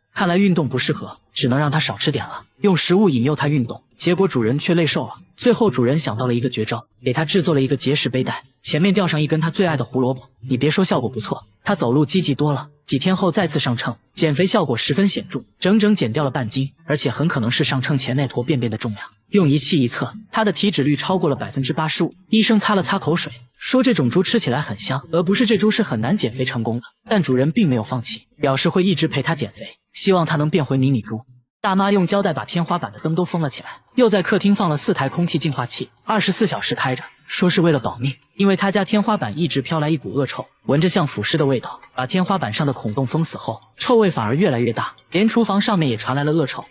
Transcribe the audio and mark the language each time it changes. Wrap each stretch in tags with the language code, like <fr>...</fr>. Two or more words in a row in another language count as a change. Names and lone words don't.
<zh>看來運動不適合，只能讓他少吃點了，用食物引誘他運動。結果主人卻累瘦了。最後主人想到了一個絕招，給他制作了一個節食背帶，前面吊上一根他最愛的胡蘿蔔。你別說，效果不錯，他走路積極多了。幾天後再次上稱，減肥效果十分顯著，整整減掉了半斤，而且很可能是上稱前那坨便便的重量。用儀器一測，他的體脂率超過了85%。醫生擦了擦口水，說這種豬吃起來很香，而不是這豬是很難減肥成功的。但主人並沒有放棄，表示會一直陪他減肥，希望他能變回迷你豬。大媽用膠帶把天花板的燈都封了起來，又在客廳放了4台空氣淨化器，24小時開着，說是為了保密。因為他家天花板一直飄來一股惡臭，聞着像腐屍的味道，把天花板上的孔洞封死後，臭味反而越來越大，連廚房上面也傳來了惡臭。</zh>